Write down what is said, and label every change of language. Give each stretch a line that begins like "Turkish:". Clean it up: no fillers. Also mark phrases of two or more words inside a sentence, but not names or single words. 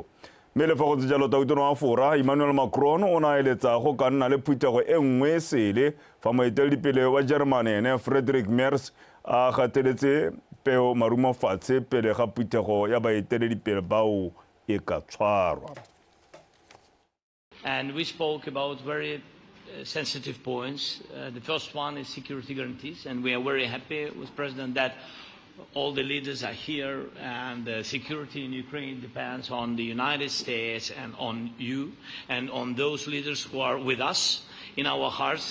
Tswana: Mme le fa go ntse jalo tautona wa Fora Emmanuel Macron o na eletsa go ka nna le phuthego e nngwe sele fa moeteledipele wa Germany ene Friedrich Merz a gateletse peo marumafatshe pele ga phuthego ya baeteledipele bao e ka tshwarwa.
English: And we spoke about very sensitive points. The first one is security guarantees, and we are very happy with President that all the leaders are here, and the security in Ukraine depends on the United States and on you and on those leaders who are with us in our hearts.